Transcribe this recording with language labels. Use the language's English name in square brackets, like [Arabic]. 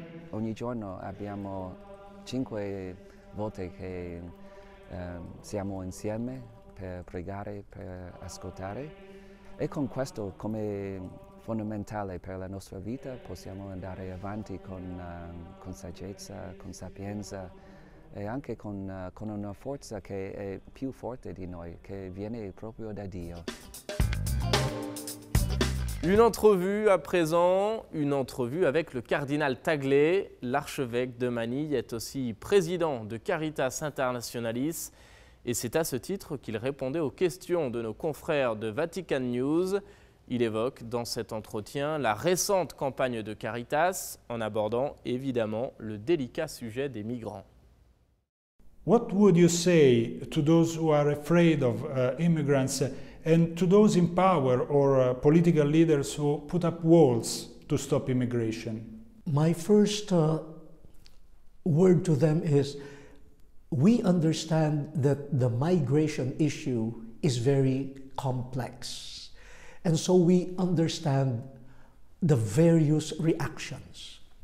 [Italian] Ogni giorno abbiamo 5 volte che siamo insieme per pregare, per ascoltare, e con questo come fondamentale per la nostra vita possiamo andare avanti con saggezza, con sapienza e anche con una forza che è più forte di noi, che viene proprio da Dio. [French] Une entrevue à présent, une entrevue avec le cardinal Taglé. L'archevêque de Manille est aussi président de Caritas Internationalis et c'est à ce titre qu'il répondait aux questions de nos confrères de Vatican News. Il évoque dans cet entretien la récente campagne de Caritas en abordant évidemment le délicat sujet des migrants. [English] What would you say to those who are afraid of immigrants and to those in power or political leaders who put up walls to stop immigration? My first word to them is, we understand that the migration issue is very complex, and so we understand the various reactions.